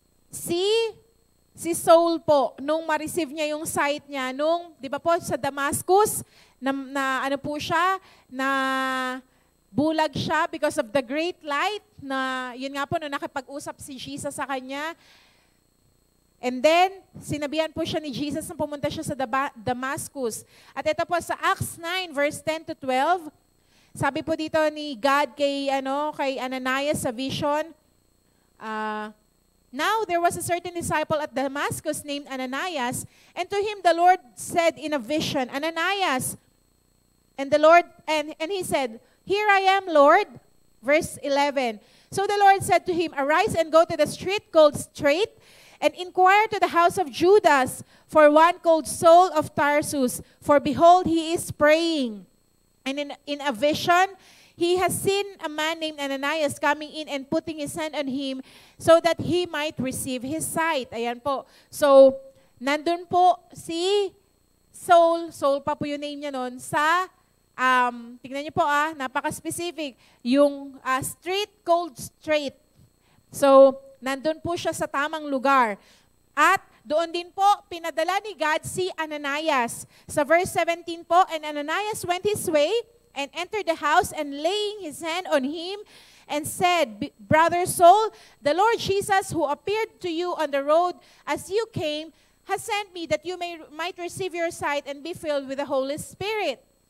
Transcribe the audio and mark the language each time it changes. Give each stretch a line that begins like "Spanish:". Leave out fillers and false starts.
Filipino: Si Saul po, nung ma-receive niya yung sight niya, di ba po, sa Damascus, na ano po siya, na bulag siya because of the great light, na yun nga po, nung nakipag-usap si Jesus sa kanya. And then, sinabihan po siya ni Jesus na pumunta siya sa Damascus. At ito po, sa Acts 9, verse 10 to 12, sabi po dito ni God kay Ananias sa vision,
English: now there was a certain disciple at Damascus named Ananias, and to him the Lord said in a vision, Ananias, and he said, here I am, Lord. Verse 11. So the Lord said to him, arise and go to the street called Straight, and inquire to the house of Judas for one called Saul of Tarsus, for behold, he is praying. And in a vision, he has seen a man named Ananias coming in and putting his hand on him so that he might receive his sight.
Filipino: Ayan po. So, nandun po si Saul pa po yung name niya nun, sa, tingnan niyo po napaka-specific, yung street called Straight. So, nandun po siya sa tamang lugar. At doon din po, pinadala ni God si Ananias. Sa verse 17 po,
English: and Ananias went his way, and entered the house, and laying his hand on him, and said, Brother Saul, the Lord Jesus, who appeared to you on the road as you came, has sent me that you might receive your sight and be filled with the Holy Spirit.